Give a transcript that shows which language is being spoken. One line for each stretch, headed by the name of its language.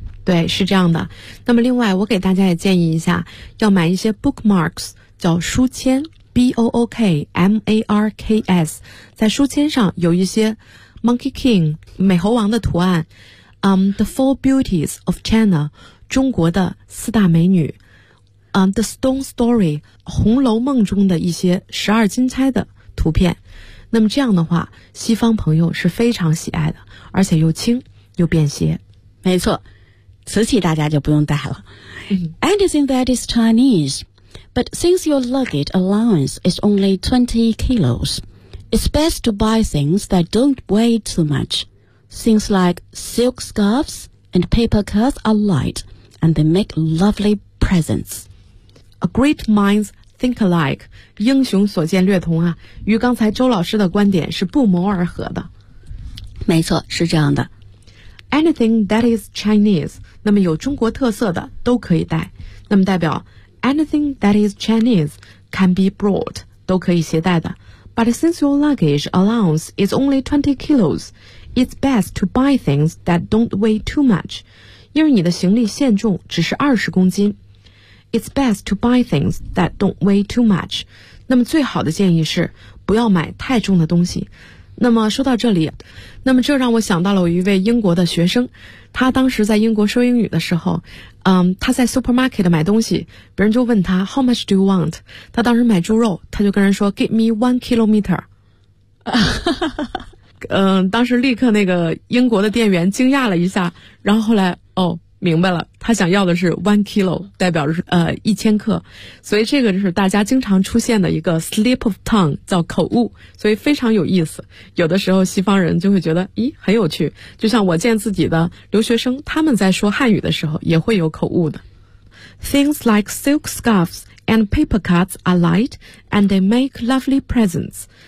Chinese: 对，是这样的。那么另外我给大家也建议一下，要买一些 bookmarks, 叫书签，B-O-O-K-M-A-R-K-S, 在书签上有一些 Monkey King, 美猴王的图案、
English: The Four Beauties of China,
Chinese: 中国的四大美女、
English: The Stone Story,
Chinese: 红楼梦中的一些十二金钗的图片。那么这样的话，西方朋友是非常喜爱的，而且又轻又便携。没错，瓷器大家就不用带了。
English: Anything that is Chinese,But since your luggage allowance is only 20 kilos, it's best to buy things that don't weigh too much. Things like silk scarves and paper cuffs are light, and they make lovely presents. A great mind think alike.
Chinese: 英雄所见略同啊，与刚才周老师的观点是不谋而合的。没错，是这样的。
English: Anything that is Chinese,
Chinese: 那么有中国特色的都可以带。那么代表
English: Anything that is Chinese can be brought,
Chinese: 都可以携带的。
English: But since your luggage allowance is only 20 kilos, it's best to buy things that don't weigh too much.
Chinese: 因为你的行李限重只是20公斤。
English: It's best to buy things that don't weigh too much.
Chinese: 那么最好的建议是不要买太重的东西。那么说到这里，那么这让我想到了我一位英国的学生，他当时在英国说英语的时候，他在 supermarket 买东西，别人就问他
English: How much do you want?
Chinese: 他当时买猪肉，他就跟人说
English: Give me 1 kilometer.
Chinese: 当时立刻那个英国的店员惊讶了一下，然后后来哦，明白了，他想要的是 1 kilo, 代表是1000克。所以这个就是大家经常出现的一个
English: slip of tongue,
Chinese: 叫口误，所以非常有意思。有的时候西方人就会觉得咦很有趣，就像我见自己的留学生，他们在说汉语的时候也会有口误的。
English: Things like silk scarves and paper cuts are light and they make lovely presents.